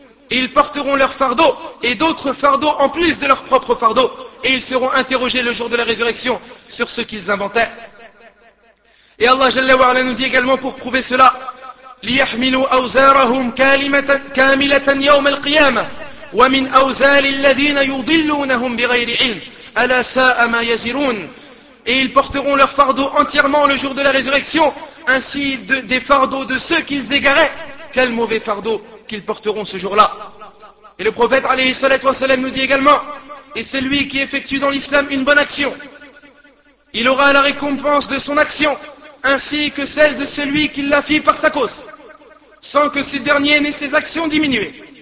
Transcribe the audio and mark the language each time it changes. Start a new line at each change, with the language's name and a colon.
French: Ils porteront leur fardeau et d'autres fardeaux en plus de leur propre fardeau, et ils seront interrogés le jour de la résurrection sur ce qu'ils inventaient. Et Allah Jalla wa Ala nous dit également pour prouver cela,
Arabic: ليحملوا أوزارهم كاملة يوم القيامة ومن أوزار الذين يضلونهم بغير علم ألا ساء ما يزرون.
French: Et ils porteront leur fardeau entièrement le jour de la résurrection, ainsi des fardeaux de ceux qu'ils égaraient. Quel mauvais fardeau qu'ils porteront ce jour-là. Et le prophète alayhi salatu wa salam nous dit également, et celui qui effectue dans l'islam une bonne action, il aura la récompense de son action, ainsi que celle de celui qui l'a fit par sa cause, sans que ces derniers n'aient ses actions diminuées.